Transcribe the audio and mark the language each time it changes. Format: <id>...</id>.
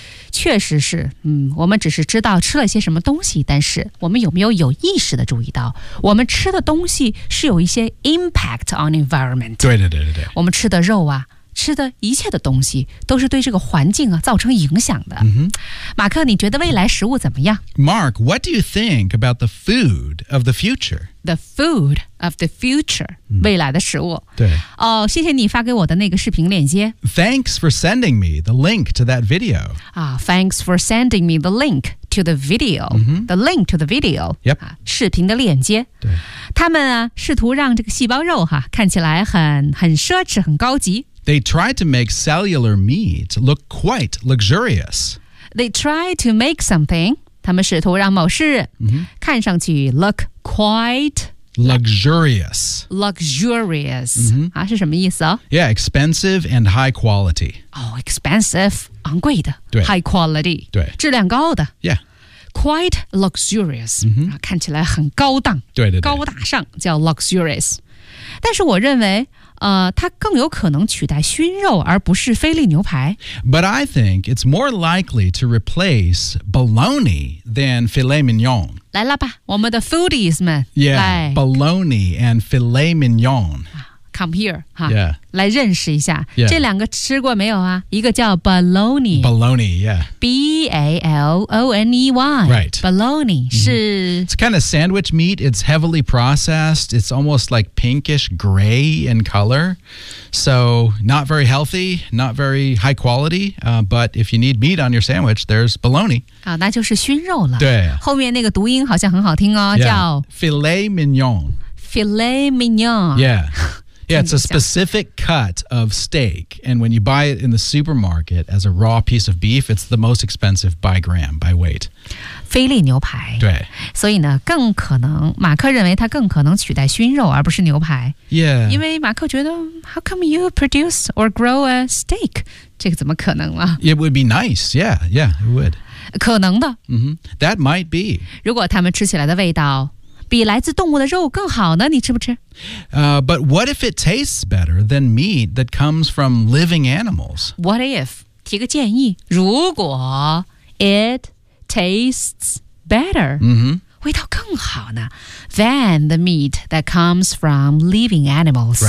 <zh>确实是，我们只是知道吃了些什么东西，但是我们有没有有意识的注意到，我们吃的东西是有一些</zh> <en>impact on environment。</en> <zh>对对对对对。我们吃的肉啊，吃的一切的东西都是对这个环境啊造成影响的。 Mm-hmm. 马克，你觉得未来食物怎么样</zh> <en>？Mark, what do you think about the food of the future? The food of the future,、mm-hmm.</en> <zh>未来的食物。对。哦，谢谢你发给我的那个视频链接。</zh> <en>Thanks for sending me the link to that video. Ah, thanks for sending me the link to the video.、 Mm-hmm. The link to the video. Yep.、</en> <zh>啊、视频的链接。对。他们啊，试图让这个细胞肉哈、啊、看起来很奢侈，很高级。</zh> <en>They tried to make cellular meat look quite luxurious. They tried to make something,</en> <zh>他们试图让某事、 mm-hmm. 看上去</zh> <en>look quite Luxurious. Luxurious. Mm-hmm.</en> <zh>啊，是什么意思哦？</zh> <en>Yeah, expensive and high quality. Oh, expensive,</en> <zh>昂贵的。对。</zh> <en>High quality.</en> <zh>对。质量高的。</zh> <en>Yeah. Quite luxurious.、 Mm-hmm.</en> <zh>啊、看起来很高档。对对对。高大上叫 luxurious。但是我认为它更有可能取代熏肉而不是菲力牛排。</zh> <en>But I think it's more likely to replace bologna than filet mignon.</en> <zh>来了吧，我们的 foodies 们。</zh> <en>Yeah, like, bologna and filet mignon. Come here, 哈、 yeah. 来认识一下、 yeah. 这两个吃过没有啊，一个叫 bologna。 Bologna, yeah. B-A-L-O-N-E-Y. Right.</en> <zh>Bologna 是、</zh> <en>mm-hmm. It's kind of sandwich meat. It's heavily processed. It's almost like pinkish gray in color. So not very healthy, not very high quality.、but if you need meat on your sandwich, there's bologna.、</en> <zh>啊、那就是熏肉了。对。后面那个读音好像很好听哦、</zh> <en>yeah.</en> <zh>叫</zh> <en>Filet mignon. Filet mignon. Yeah. Yeah, it's a specific cut of steak. And when you buy it in the supermarket as a raw piece of beef, it's the most expensive by gram, by weight.</en> <zh>菲力牛排。对。所以呢，更可能，马克认为它更可能取代熏肉而不是牛排。</zh> <en>Yeah.</en> <zh>因为马克觉得</zh> <en>how come you produce or grow a steak?</en> <zh>这个怎么可能了？</zh> <en>It would be nice. Yeah, yeah, it would.</en> <zh>可能的。</zh> <en>Mm-hmm. That might be.</en> <zh>如果他们吃起来的味道比来自动物的肉更好呢，你吃不吃？</zh> <en>But what if it tastes better than meat that comes from living animals? What if?</en> <zh>提个建议，如果</zh> <en>it tastes better,、 mm-hmm.</en> <zh>味道更好呢</zh> <en>than the meat that comes from living animals.</en>